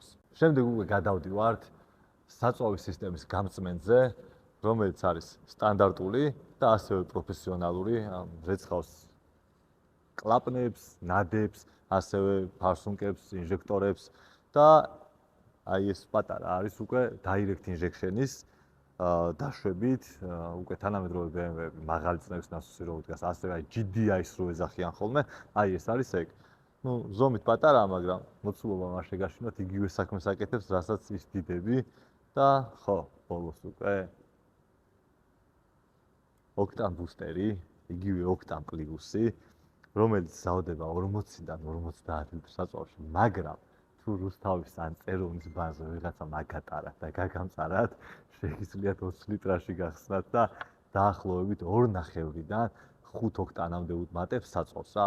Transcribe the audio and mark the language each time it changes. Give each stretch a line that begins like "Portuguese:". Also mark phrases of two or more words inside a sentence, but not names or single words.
Georgian: შემდეგ უკვე გადავდივართ საწვავის სისტემის გამწმენდზე, რომელიც არის სტანდარტული და ასევე პროფესიონალური, რეცხავს კლაპნებს, ნადებს, ასევე ფარსუნკებს, ინჟექტორებს და აი ეს პატარა არის უკვე
English: direct injection-
Georgian: ის დაშვებით, უკვე თანამედროვე BMW-ები მაღალი წნევის ნასოსი რო უდგას, ასევე აი GDI-ს რო ეძახიან ხოლმე, აი ეს არის ეგ. ზომით პატარაა, მაგრამ მოცულობა არ შეგაშინოთ, იგივე საქმეს აკეთებს, რასაც ის დიდები და ხო, ბოლოს უკვე
English: Octane booster-
Georgian: ი, იგივე Octane Plus-ი, რომელიც ზავდება 40-დან 50 ლიტრ საწვავში, მაგრამ თუ რუსთავის ან წერონის ბაზა ვიღაცა მაგატარათ და გაგამწარათ, შეგიძლიათ 20 ლიტრაში გახსნათ და დაახლოებით 2.5-დან 5 ოქტანამდე უმატებს საწვავს რა.